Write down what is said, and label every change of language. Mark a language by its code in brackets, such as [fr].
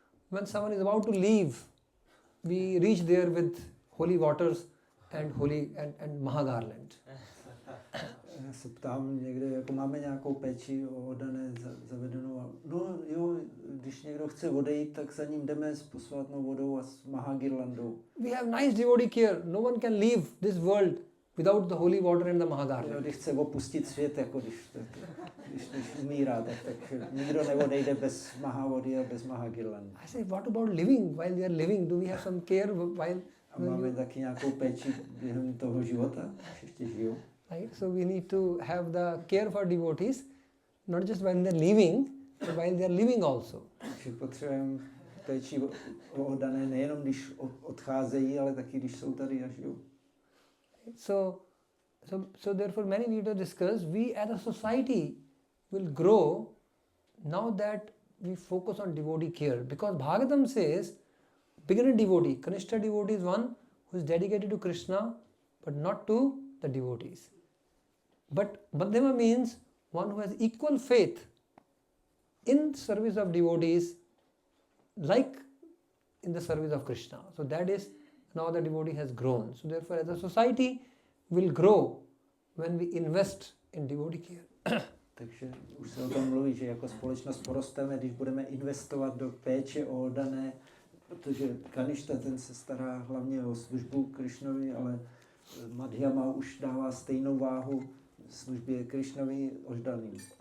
[en] When someone is about to leave, we reach there with holy waters and Maha garland. [cs] Já se ptám někde, jako máme nějakou péči o oddané zavedenou a no jo, když někdo chce odejít, tak za ním jdeme s posvátnou vodou a s Maha girlandou. [en] We have nice devotee care. No one can leave this world without the holy water and the Maha garland. [cs] Když chce opustit svět, jako když umírá, tak nikdo neodejde bez Maha vody a bez Maha girlandy. [en] I say, what about living? While they are living, do we have some care while... [cs] A máme taky nějakou péči během toho života, když ještě žijou. [en] Right? So we need to have the care for devotees, not just when they're leaving, but while they're living also. [cs] Takže potřebujeme péči o oddané nejenom když odcházejí, ale taky když jsou tady a žijou. [en] So therefore many leaders discuss, we as a society will grow now that we focus on devotee care. Because Bhagavatam says, beginner devotee, Kanishta devotee is one who is dedicated to Krishna, but not to the devotees. But Madhyama means one who has equal faith in service of devotees like in the service of Krishna. So that is, now the devotee has grown. So therefore as a society will grow when we invest in devotee care. [cs] Takže už se o tom mluví, že jako společnost porosteme, když budeme investovat do péče o oddané, protože Kaništa ten se stará hlavně o službu Krišnovi, ale Madhyama už dává stejnou váhu službě Krišnovi oddaným.